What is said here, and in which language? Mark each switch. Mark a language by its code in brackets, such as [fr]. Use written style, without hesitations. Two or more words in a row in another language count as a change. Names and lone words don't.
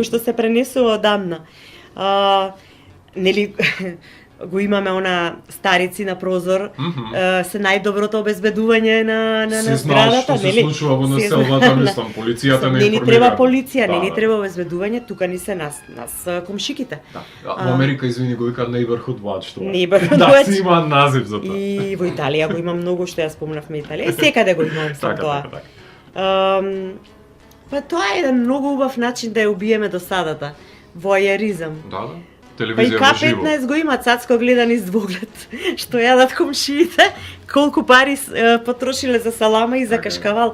[mk] Кој што се пренесува одамна. Нели го имаме она старици на прозор, се најдоброто обезбедување на зградата, нели? Се случува во населбата, мислам, полицијата не ни треба полиција, да, не ни треба обезбедување, тука ни се нас комшиките. Да. Во Америка, извини, го викаат [en] neighborhood watch [mk] тоа. [en] Neighborhood watch. watch. [mk] Да, има назив за тоа. И во Италија го има многу, што ја спомнавме Италија. И секаде го имам со тоа. Па тоа е еден многу убав начин да ја убиеме досадата. Воајеризам. Да. Па и Телевизија во живо. К15 го има цацко гледан из двоглед, што јадат комшиите, колку пари потрошиле за салама и за кашкавал.